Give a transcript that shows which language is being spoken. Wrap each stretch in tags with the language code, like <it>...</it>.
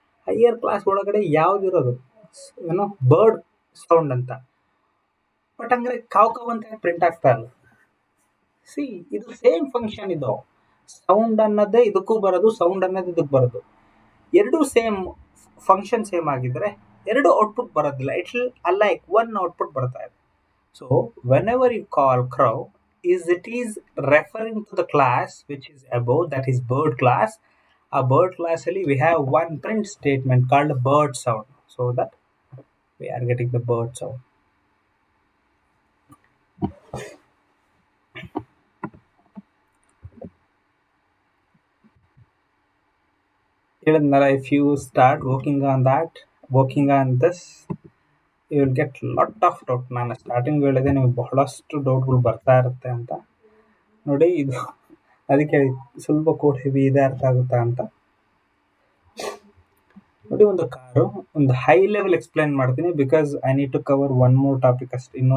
<kn>Higher class ಒಳಗಡೆ ಯಾವ್ದಿರೋದು ಏನೋ bird sound ಅಂತ. ಬಟ್ ಹಂಗಾರೆ ಕಾವ್ ಅಂತ ಪ್ರಿಂಟ್ ಆಗ್ತಾ ಇಲ್ಲ. ಇದು ಸೇಮ್ ಫಂಕ್ಷನ್. ಇದು ಸೌಂಡ್ ಅನ್ನೋದೇ ಇದಕ್ಕೂ ಬರೋದು, ಸೌಂಡ್ ಅನ್ನೋದು ಇದಕ್ಕೆ ಬರೋದು. ಎರಡು ಸೇಮ್ ಫಂಕ್ಷನ್ ಸೇಮ್ ಆಗಿದ್ರೆ ಎರಡು ಔಟ್ಪುಟ್ ಬರೋದಿಲ್ಲ.</kn> <en>it will alike one output</en> <kn>ಬರ್ತಾ ಇದೆ.</kn> <en>So whenever you call crow, it is referring to the class which is above, that is bird class. A bird class ಅಲ್ಲಿ we have one print statement called bird sound, so that we are getting the bird sound. If you start working on this, you will get lot of doubt.</en> <kn>ನಾನು starting ಹೇಳಿದೆ ನಿಮಗೆ ಬಹಳಷ್ಟು ಡೌಟ್ಗಳು ಬರ್ತಾ ಇರುತ್ತೆ ಅಂತ. ನೋಡಿ, ಇದು ಅದಕ್ಕೆ ಸ್ವಲ್ಪ ಕೋಡ್ ಹೆವಿ ಇದೆ, ಅರ್ಥ ಆಗುತ್ತಾ ಅಂತ. ನೋಡಿ, ಒಂದು ಕಾರು, ಒಂದು ಹೈ ಲೆವೆಲ್ ಎಕ್ಸ್ಪ್ಲೈನ್ ಮಾಡ್ತೀನಿ,</kn> <en>because I need to cover one more topic</en> <kn>ಅಷ್ಟೇ.</kn>